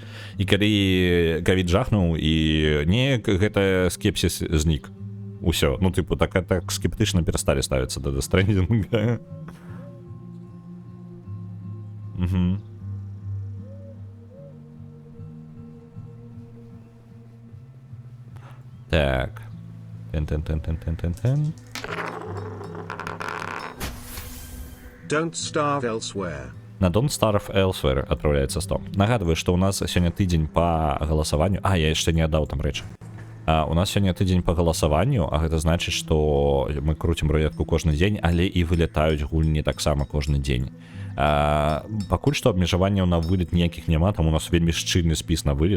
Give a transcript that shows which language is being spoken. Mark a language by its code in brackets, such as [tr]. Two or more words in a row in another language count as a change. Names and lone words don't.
[be] І калі ковід жахнуў, і неяк гэта скепсіс знік. Усё. Ну, тыпу, так скептычна перасталі ставіцца да дэстрэндінга. Угу. Так. Тен. Don't starve elsewhere. На Don't Starve Elsewhere адпраўляецца 100. Нагадваю, што ў нас сёння тыдзень па галасаванню. Я яшчэ не аддаў там рэчы. У нас сёння тыдзень па галасаванню, а гэта значыць, што мы круцім рулетку кожны дзень, але і вылятаюць гульні таксама кожны дзень. Пакуль што абмежаванняў на вылет ніякіх няма, там у нас вельмі шчыльны спіс на вылет.